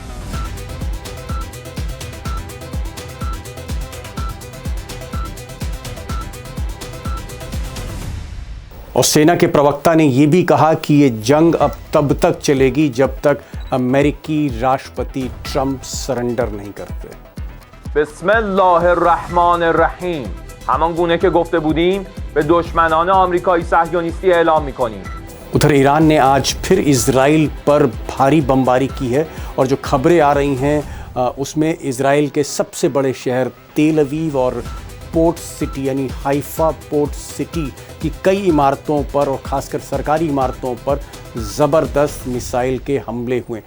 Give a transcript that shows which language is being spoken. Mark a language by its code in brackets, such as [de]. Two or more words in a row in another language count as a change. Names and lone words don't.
[hi] और सेना के प्रवक्ता ने यह भी कहा कि यह जंग अब तब तक चलेगी जब तक अमेरिकी राष्ट्रपति ट्रंप सरेंडर नहीं करते। [ar] बिस्मिल्लाहिर्रहमानिर्रहीम। [fa] همان گونه که گفته بودیم به دشمنان آمریکایی صهیونیستی اعلام می‌کنیم। [hi] उधर ईरान ने आज फिर इजराइल पर भारी बमबारी की है और जो खबरें आ रही हैं उसमें इजराइल के सबसे बड़े शहर तेल अवीव और [en] port city [hi] यानी हाइफा [en] port city [hi] की कई इमारतों पर और खासकर सरकारी इमारतों पर ज़बरदस्त मिसाइल के हमले हुए।